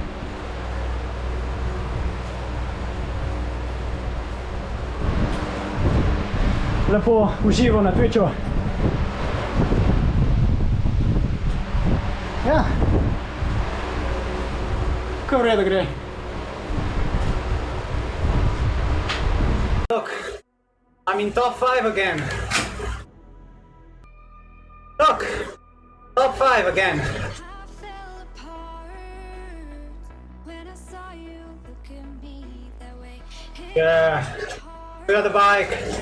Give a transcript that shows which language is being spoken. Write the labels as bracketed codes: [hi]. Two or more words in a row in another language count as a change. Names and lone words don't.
[sl] Lepo uživo na Twitchu. Ja, kar v redu gre. [en] Look, I'm in top 5 again. Look, top 5 again. Yeah, we got the bike.